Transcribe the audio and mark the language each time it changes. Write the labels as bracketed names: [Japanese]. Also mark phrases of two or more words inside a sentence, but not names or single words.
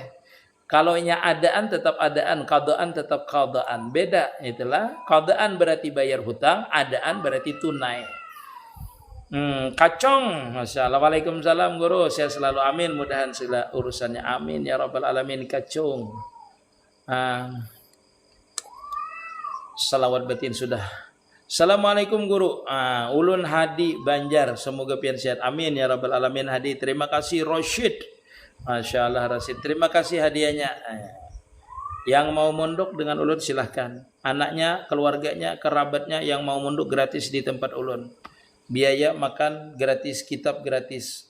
[Banjar] Kalau nya adaan tetap adaan, qadaan tetap qadaan. [Indonesian] Beda, itulah. Qadaan berarti bayar hutang, adaan berarti tunai. Kacong. Masyaallah. Waalaikumsalam guru. Saya selalu amin. Mudahan segala urusannya [Arabic] آمين يا رب العالمين. [Indonesian] Kacong. Salawat batin sudah. [Banjar] Assalamualaikum guru. Ulun Hadi Banjar. Semoga pian sehat. [Arabic] آمين يا رب العالمين. Hadi. [Indonesian] Terima kasih Rosyid. [Banjar] Masya Allah Rasid, terima kasih hadiahnya. Yang mau mondok dengan ulun silahkan. Anaknya, keluarganya, kerabatnya yang mau mondok gratis di tempat ulun. [Indonesian] Biaya makan gratis, kitab gratis.